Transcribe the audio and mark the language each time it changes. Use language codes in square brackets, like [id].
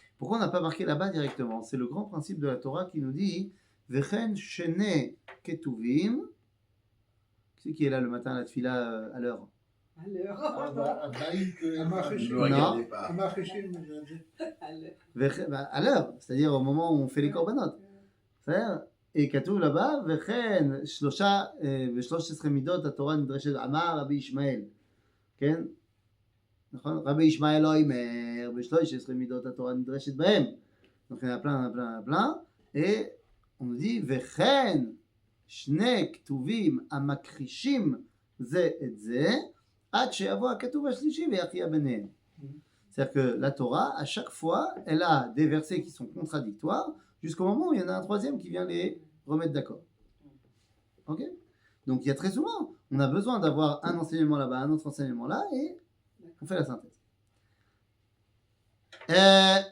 [fr] Pourquoi on n'a pas marqué là-bas directement? C'est le grand principe de la Torah qui nous dit Vechen Shene Ketuvim. Qui c'est qui est là le matin à la tefila à l'heure? À l'heure. Ah, bah, Abaï, que- Elle m'a fait chier. Ne Non. regardez pas. Elle m'a fait chier, mais j'ai dit. À l'heure. À l'heure, c'est-à-dire au moment où on fait les korbanot. C'est-à-dire, et [he] כתוב [fr] là-bas, [he] וכן ב-13 מידות התורה נדרשת, אמר רבי ישמעאל, כן? נכון? רבי ישמעאל לא אומר, ב-13 מידות התורה נדרשת בהם. [fr] Donc il y en a plein, et on nous dit, [he] וכן שני כתובים המכחישים זה את זה, עד שיבוא הכתוב השלישי ויכריע ביניהם. [fr] C'est-à-dire que la Torah, à chaque fois, elle a des versets qui sont contradictoires, jusqu'au moment où il y en a un troisième qui vient les remettre d'accord. Ok? Donc il y a très souvent, on a besoin d'avoir un enseignement là-bas, un autre enseignement là, et on fait la synthèse.